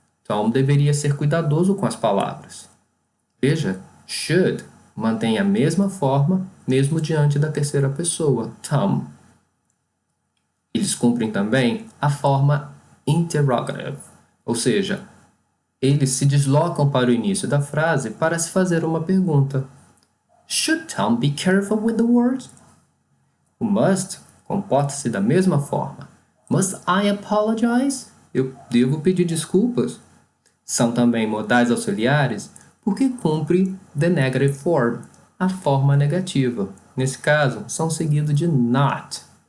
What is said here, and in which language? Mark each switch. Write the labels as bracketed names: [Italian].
[Portuguese] Tom deveria ser cuidadoso com as palavras. Veja, should mantém a mesma forma, mesmo diante da terceira pessoa, Tom. Eles cumprem também a forma interrogative, ou seja, eles se deslocam para o início da frase para se fazer uma pergunta. [English] Should Tom be careful with the words? [Portuguese] O must comporta-se da mesma forma. [English] Must I apologize? [Portuguese] Eu devo pedir desculpas. São também modais auxiliares porque cumpre [English] the negative form, [Portuguese] a forma negativa. Nesse caso, são seguidos de not.